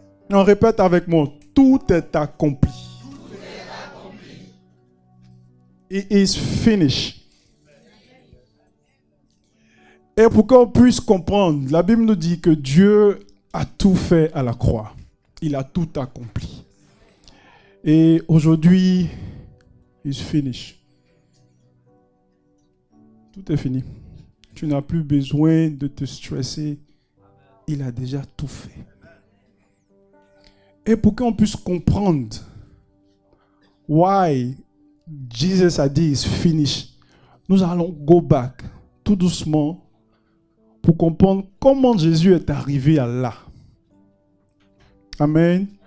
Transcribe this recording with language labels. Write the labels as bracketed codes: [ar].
[fr] On répète avec moi, tout est accompli. [en] It is finished. [fr] Et pour qu'on puisse comprendre, la Bible nous dit que Dieu a tout fait à la croix. Il a tout accompli. Et aujourd'hui, [en] it's finished. [fr] Tout est fini. Tu n'as plus besoin de te stresser. Il a déjà tout fait. Et pour qu'on puisse comprendre why Jesus a dit [en] it's finished, [fr] nous allons [en] go back [fr] tout doucement pour comprendre comment Jésus est arrivé à là. Amen.